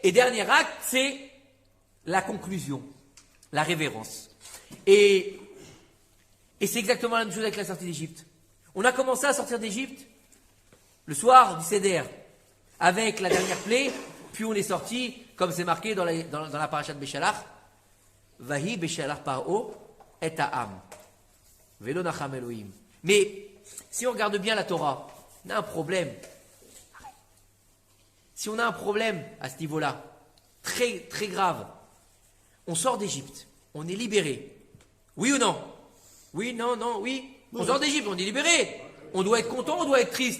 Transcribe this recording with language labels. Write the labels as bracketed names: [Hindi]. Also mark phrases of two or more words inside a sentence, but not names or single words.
[French] Et dernier acte, c'est la conclusion, la révérence. Et c'est exactement la même chose avec la sortie d'Égypte. On a commencé à sortir d'Égypte le soir du Seder, avec la dernière plaie, puis on est sorti, comme c'est marqué dans la paracha de Béchalach, [Hebrew] ויהי בשלח פרעה את העם. ולא נחם אלהים. [French] Mais si on regarde bien la Torah, on a un problème. Si on a un problème à ce niveau-là, très très grave, on sort d'Égypte, on est libéré. Oui ou non? Oui, non, non, oui. On sort d'Égypte, on est libéré. On doit être content, on doit être triste.